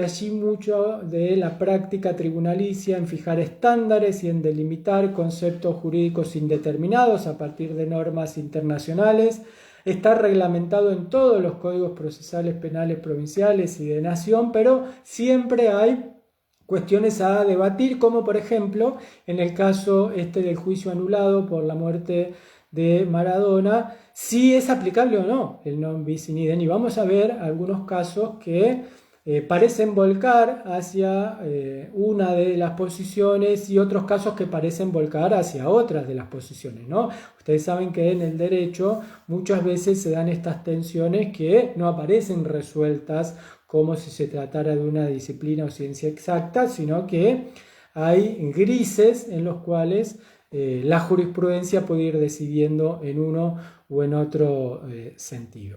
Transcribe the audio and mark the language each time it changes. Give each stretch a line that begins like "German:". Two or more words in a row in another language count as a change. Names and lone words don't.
Spanish: allí mucho de la práctica tribunalicia en fijar estándares y en delimitar conceptos jurídicos indeterminados a partir de normas internacionales está reglamentado en todos los códigos procesales penales provinciales y de nación, pero siempre hay cuestiones a debatir, como por ejemplo en el caso del juicio anulado por la muerte de Maradona, si es aplicable o no el
Latin: non bis in idem.
Spanish: Y vamos a ver algunos casos que parecen volcar hacia una de las posiciones y otros casos que parecen volcar hacia otras de las posiciones, ¿no? Ustedes saben que en el derecho muchas veces se dan estas tensiones que no aparecen resueltas como si se tratara de una disciplina o ciencia exacta, sino que hay grises en los cuales la jurisprudencia puede ir decidiendo en uno o en otro sentido.